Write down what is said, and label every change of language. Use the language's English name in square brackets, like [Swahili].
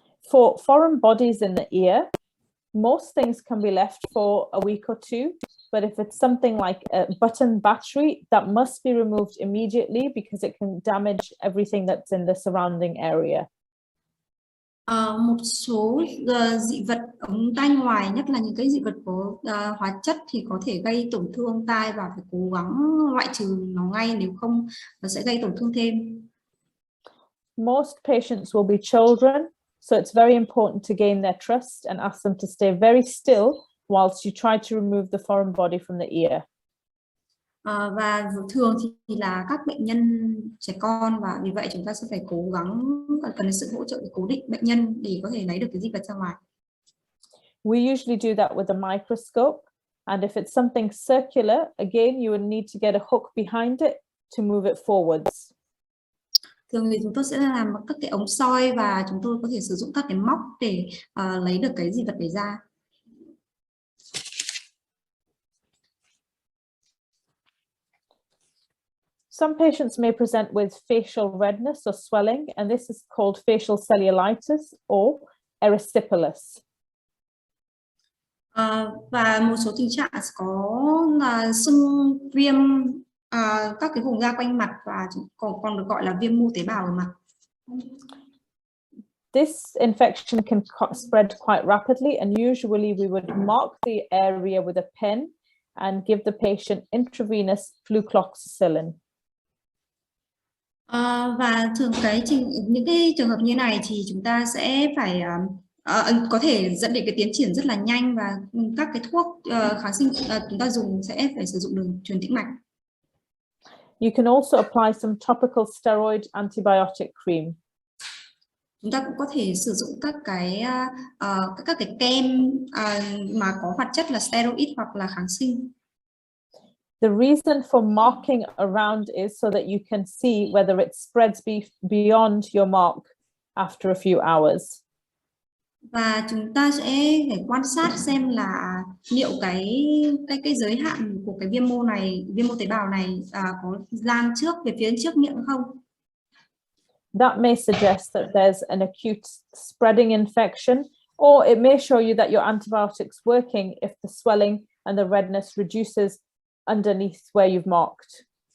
[English] For foreign bodies in the ear, most things can be left for a week or two, but if it's something like a button battery, that must be removed immediately because it can damage everything that's in the surrounding area. [Vietnamese] Một số dị vật ống tai ngoài, nhất là những cái dị vật có hóa chất thì có thể gây tổn thương tai và phải cố gắng loại trừ nó ngay, nếu không nó sẽ gây tổn thương thêm. [English] Most patients will be children, so it's very important to gain their trust and ask them to stay very still whilst you try to remove the foreign body from the ear. [Vietnamese] Và thường thì là các bệnh nhân trẻ con, và vì vậy chúng ta sẽ phải cố gắng cần sự hỗ trợ để cố định bệnh nhân để có thể lấy được cái dị vật ra ngoài. [English] We usually do that with a microscope, and if it's something circular, again you would need to get a hook behind it to move it forwards. [Vietnamese] Thường thì chúng tôi sẽ làm các cái ống soi và chúng tôi có thể sử dụng các cái móc để lấy được cái dị vật đấy ra. [English] Some patients may present with facial redness or swelling, and this is called facial cellulitis or erysipelas. [Vietnamese] Và một số tình trạng có là sưng viêm các cái vùng da quanh mặt và còn được gọi là viêm mô tế bào ở mặt. [English] This infection can spread quite rapidly, and usually we would mark the area with a pen and give the patient intravenous flucloxacillin. [Vietnamese] Và thường những cái trường hợp như này thì chúng ta sẽ phải có thể dẫn đến cái tiến triển rất là nhanh, và các cái thuốc kháng sinh chúng ta dùng sẽ phải sử dụng đường truyền tĩnh mạch. [English] You can also apply some topical steroid antibiotic cream. [Vietnamese] Chúng ta cũng có thể sử dụng các cái kem mà có hoạt chất là steroid hoặc là kháng sinh. [English] The reason for marking around is so that you can see whether it spreads beyond your mark after a few hours. [Vietnamese] Và chúng ta sẽ phải quan sát xem là liệu cái giới hạn của cái viêm mô tế bào này có lan trước về phía trước miệng không. [English] That may suggest that there's an acute spreading infection, or it may show you that your antibiotic's working if the swelling and the redness reduces underneath where you've marked.